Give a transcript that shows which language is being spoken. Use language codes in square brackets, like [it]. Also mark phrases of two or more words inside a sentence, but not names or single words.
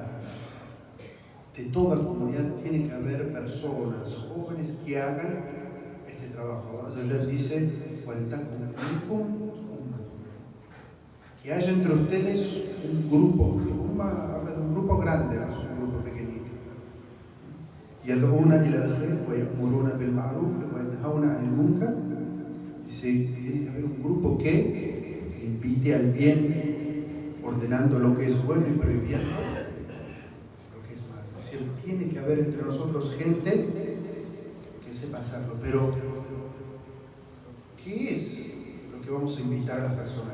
[es] De toda comunidad tiene que haber personas, jóvenes, que hagan este trabajo. [ar] الله عز وجل [es] dice, que haya entre ustedes un grupo. Habla de un grupo grande, no es un grupo pequeñito. [ar] يدعون إلى الخير ويأمرون بالمعروف وينهون عن المنكر. [es] Dice, tiene que haber un grupo que invite al bien, ordenando lo que es bueno y prohibiendo lo que es malo. Es decir, tiene que haber entre nosotros gente que sepa hacerlo. Pero, ¿qué es lo qué vamos a invitar a las personas?